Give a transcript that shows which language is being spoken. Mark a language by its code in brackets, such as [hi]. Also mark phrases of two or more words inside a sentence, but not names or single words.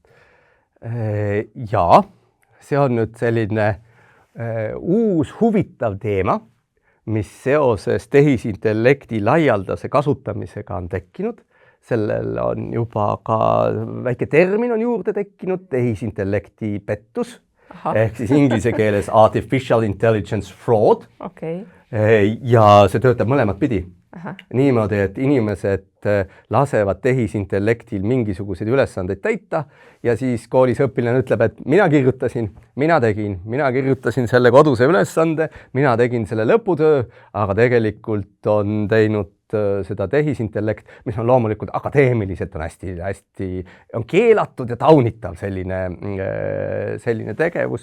[et] Jaa, see on nüüd selline uus huvitav teema, mis seoses tehisintellekti laialdase kasutamisega on tekkinud. Sellel on juba ka väike termin on juurde tekkinud, tehisintellekti pettus, ehk siis inglise keeles [en] artificial intelligence fraud. [et] Okay. Ja see töötab mõlemat pidi. Niimoodi, et inimesed lasevad tehisintellektil mingisuguseid ülesandeid täita ja siis koolis õpilane ütleb, et mina kirjutasin selle koduse ülesande, mina tegin selle lõputöö, aga tegelikult on teinud seda tehisintellekt, mis on loomulikult akadeemiliselt on hästi on keelatud ja taunitav selline tegevus.